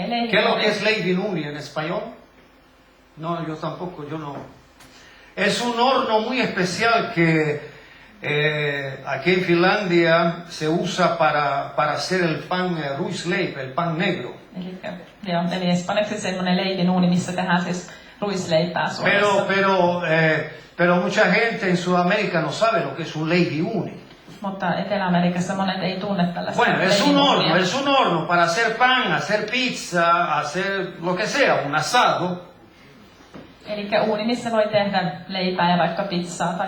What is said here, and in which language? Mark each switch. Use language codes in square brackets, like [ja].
[es] ¿Qué es lo que es leivinuuni en español? No, yo tampoco, yo no. Es un horno muy especial que aquí en Finlandia se usa para hacer el pan ruisleipä, el pan negro. [fi] Eli espanjaksi semmoinen leivinuuni, missä tehdään siis ruisleipää Suomessa. [es] Pero mucha gente en Sudamérica no sabe lo que es un leivinuuni. [fi] Mutta Etelä-Amerikassa monet ei tunne tällaista. [es] Bueno, es un horno para hacer pan, hacer pizza, hacer lo que sea, un asado. [fi] Eli uuni, missä voi tehdä leipää ja vaikka pizzaa tai